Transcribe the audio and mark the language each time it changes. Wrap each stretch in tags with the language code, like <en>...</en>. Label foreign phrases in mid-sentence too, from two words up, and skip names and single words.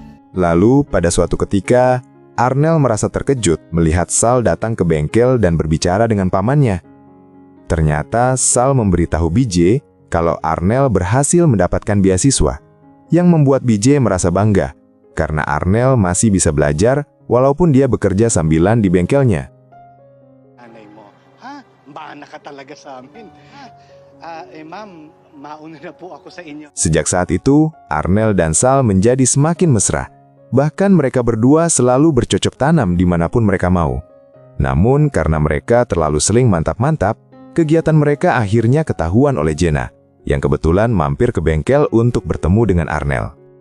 <id>Lalu, pada suatu ketika, Arnel merasa terkejut melihat Sal datang ke bengkel dan berbicara dengan pamannya. Ternyata Sal memberitahu BJ kalau Arnel berhasil mendapatkan beasiswa, yang membuat BJ merasa bangga karena Arnel masih bisa belajar walaupun dia bekerja sambilan di bengkelnya.</id> <tl>Nanay mo. Ha? Mana ka talaga sa amin? Ma'am, mauna na po ako sa inyo.</tl> <id>Sejak saat itu, Arnel dan Sal menjadi semakin mesra. Bahkan mereka berdua selalu bercocok tanam dimanapun mereka mau. Namun karena mereka terlalu sering mantap-mantap, kegiatan mereka akhirnya ketahuan oleh Jenna, yang kebetulan mampir ke bengkel untuk bertemu dengan Arnel.</id>